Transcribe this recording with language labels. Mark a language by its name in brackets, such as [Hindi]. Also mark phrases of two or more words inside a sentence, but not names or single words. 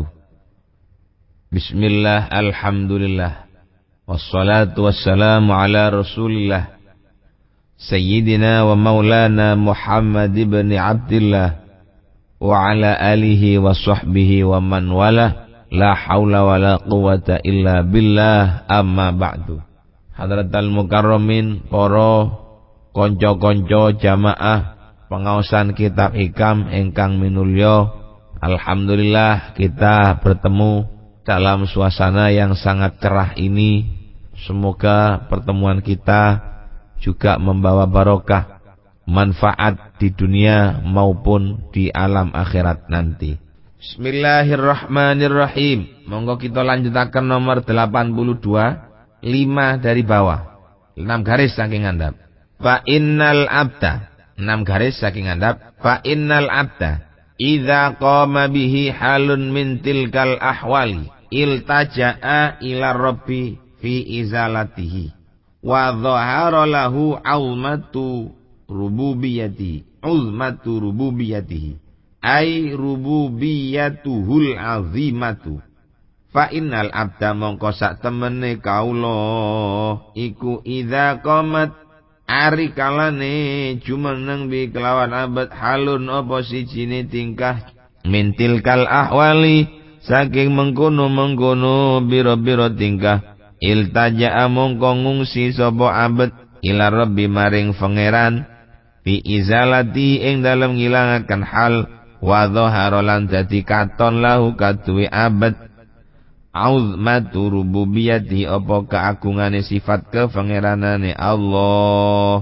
[Arabic] بسم الله، الحمد لله، والصلاة والسلام على رسول الله سيدنا ومولانا محمد بن عبد الله وعلى آله وصحبه ومن والاه. لا حول ولا قوة إلا بالله، أما بعد. حضرات المكرمين, [Javanese] para konco-konco jamaah pengaosan kitab hikam ingkang minulya, alhamdulillah [Indonesian] kita bertemu dalam suasana yang sangat cerah ini. Semoga pertemuan kita juga membawa barokah, manfaat di dunia maupun di alam akhirat nanti. [Arabic] بسم الله الرحمن الرحيم. [Javanese] Monggo kita lanjutakan nomor 82, 5 [Indonesian] dari bawah, [Javanese] 6 garis saking andap. [Arabic] فإن العبد, [Javanese] 6 garis saking andap. [Arabic] فإن العبد إذا قام به حال من تلك الأحوال التجأ إلى ربه في إزالته وظهر له عظمة ربوبيته أي ربوبيته العظيمة. فإن العبد [Javanese] mongko sak temene kaula iku [Arabic] إذا قامت [Javanese] ari kalane jumeneng bi kelawan abad halun apa sijine tingkah [Arabic] من تلك الأحوال [Javanese] saking mengkono biro-biro tingkah iltaja'a mongko ngungsi sapa abad [Arabic] إلى رب [Javanese] maring pangeran [Arabic] في إزالة [Javanese] ing dalem ngilangaken hal [Arabic] وظهر [Javanese] lan dadi katon lahu kaduwe abad [Arabic] عظمة ربوبية [Javanese] apa keagungane sifat kepengeranane Allah.